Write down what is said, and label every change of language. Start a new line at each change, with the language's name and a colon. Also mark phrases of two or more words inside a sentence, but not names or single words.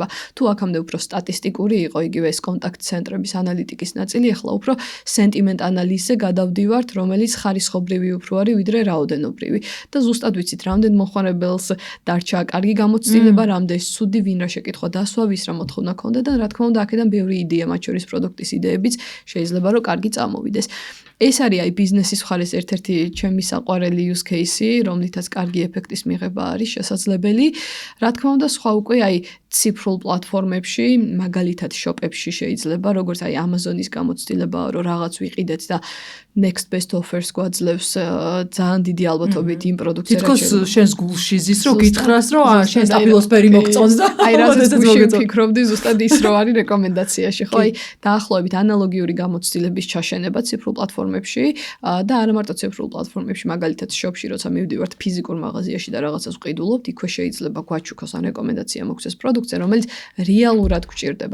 Georgian: თუ აქამდე უფრო სტატისტიკური იყო იგივე ეს კონტაქტ ცენტრების ანალიტიკის ნაწილი, ახლა უფრო სენტიმენტ ანალიზზე გადავდივართ, რომელიც ხარისხობრივი უფრო არის, ვიდრე რაოდენობრივი. და ზუსტად ვიცით, რამდენ მომხმარებელს დარჩა კარგი გამოცდილება, რამდენი ცუდი, ვინ რა შეკითხვა დასვა, ვის რა მოთხოვნა ქონდა და რა თქმა უნდა, აქედან ბევრი იდეა, მათ შორის პროდუქტის იდეებიც შეიძლება რომ კარგი წამოვიდეს. ეს არის აი ბიზნესის მხარეს ერთ-ერთი ჩემი საყვარელი
English: use case-ი,
Georgian: რომლითაც კარგი ეფექტის მიღება არის შესაძლებელი. რა თქმა უნდა, სხვა უკვე აი ციფრულ პლატფორმებში, მაგალითად shop-ებში შეიძლება, როგორც აი Amazon-ის გამოცდილება, რომ რაღაც ვიყიდეთ და
English: next best offers
Georgian: გვაძლევს ძალიან დიდი ალბათობით იმ პროდუქტს, რაც თითქოს შენს გულში ზის, რომ გითხრას, რომ შენ სტაფილოსფერი მოგწონს და აი რაზეც ვფიქრობდი, ზუსტად ის რო არის რეკომენდაციაში, ხო? აი დაახლოებით ანალოგიური გამოცდილების ჩაშენება ციფრულ პლატფორმებში პლატფორმებში და არა მარტო ციფრულ პლატფორმებში, მაგალითად შოპში, როცა მივდივართ ფიზიკურ მაღაზიაში და რაღაცას ვყიდულობთ, იქვე შეიძლება გვაჩუქოს ან რეკომენდაცია მოგცეს პროდუქტზე, რომელიც რეალურად გვჭირდება.